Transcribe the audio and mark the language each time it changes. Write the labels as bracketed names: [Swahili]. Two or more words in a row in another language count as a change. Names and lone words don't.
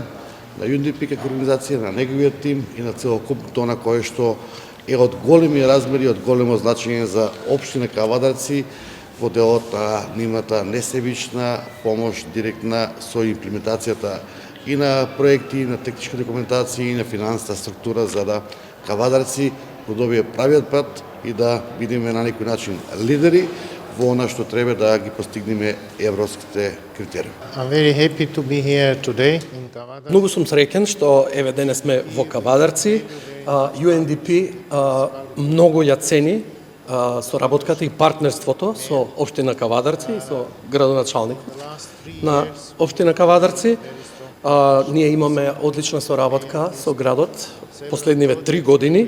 [Macedonian] на UNDP како организација, на неговиот тим и на целокупното на кое што е од големи размери, од големо значење за општина Кавадарци во делот на нивната несебична помош директна со имплементацијата и на проекти, и на техничка документација, и на финансовата структура, за да Кавадарци го добие правиот пат и да бидеме на некој начин лидери во она што треба да ги постигнеме европските критерии. [English] I'm very happy to be here today in Kavadarci. [Macedonian] Многу сум среќен што еве денес сме во Кавадарци. UNDP многу ја цени соработката и партнерството со општина Кавадарци и со градоначалникот на општина Кавадарци. Ние имаме одлична соработка со градот последниве 3 години.